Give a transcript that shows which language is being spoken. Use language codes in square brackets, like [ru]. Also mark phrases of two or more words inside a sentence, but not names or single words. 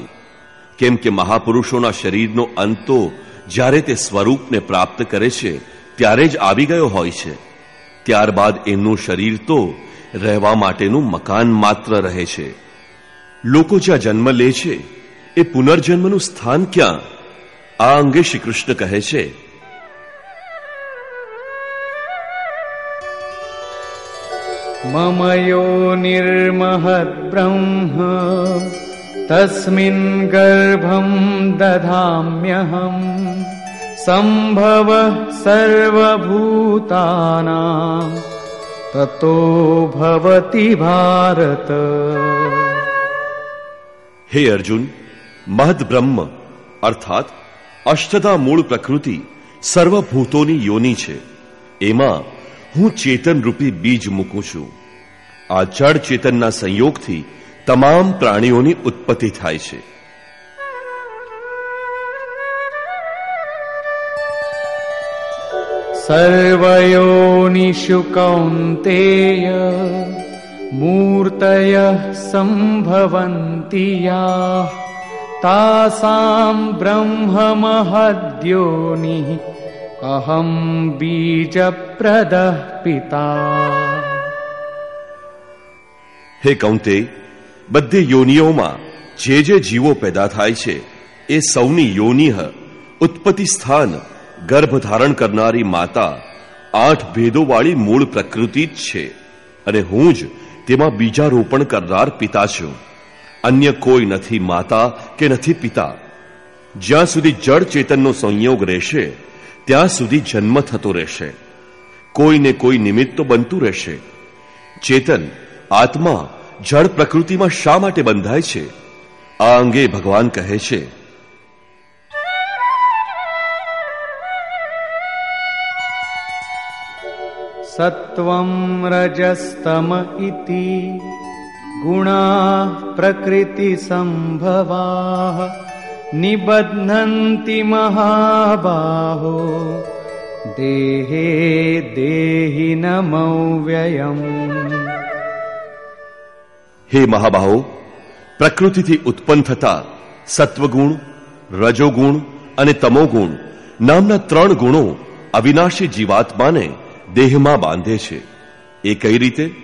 [gu] કેમ કે મહાપુરુષોના શરીરનો અંત તો જ્યારે તે સ્વરૂપને પ્રાપ્ત કરે છે ત્યારે જ આવી ગયો હોય છે. ત્યારબાદ એમનું શરીર તો રહેવા માટેનું મકાન માત્ર રહે છે. લોકો જ્યાં જન્મ લે છે એ પુનર્જન્મનું સ્થાન ક્યાં? આ અંગે શ્રી કૃષ્ણ કહે છે, [sa] मम योनिर्महद् ब्रह्म तस्मिन् गर्भं दधाम्यहम् सम्भवः सर्वभूतानां ततो भवति भारत. [gu] હે અર્જુન, મહદ બ્રહ્મ અર્થાત અષ્ટધા મૂળ પ્રકૃતિ સર્વભૂતોની યોની છે. એમાં હું ચેતન રૂપી બીજ મૂકું છું. આ જડ ચેતનના સંયોગથી તમામ પ્રાણીઓની ઉત્પત્તિ થાય છે. [sa] सर्वयोनिषु कौन्तेय मूर्तयः सम्भवन्ति याः तासां ब्रह्ममहद्योनिः अहं बीजप्रदः पिता. [gu] હે કૌંતે, બધી યોનિઓમાં જે જે જીવો પેદા થાય છે એ સૌની યોનિહ ઉત્પત્તિ સ્થાન ગર્ભ ધારણ કરનારી માતા 8 ભેદોવાળી મૂળ પ્રકૃતિ જ છે અને હું જ તેમાં બીજારોપણ કરનાર પિતા છું. અન્ય કોઈ નથી માતા કે નથી પિતા. જ્યાં સુધી જડ ચેતનનો સંયોગ રહેશે ત્યાં સુધી જન્મ થતો રહેશે. કોઈને કોઈ નિમિત્ત તો બનતું રહેશે. ચેતન આત્મા જળ પ્રકૃતિમાં શા માટે બંધાય છે? આ અંગે ભગવાન કહે છે, [sa] सत्वं रजस्तम इति गुणाः प्रकृति संभवाः निबध्नन्ति महाबाहो देहे देहिनमव्ययम्. [gu] હે મહાબાહો, પ્રકૃતિથી ઉત્પન્ન થતા સત્વગુણ, રજોગુણ અને તમોગુણ નામના 3 ગુણો અવિનાશી જીવાત્માને દેહમાં બાંધે છે. એ કઈ રીતે?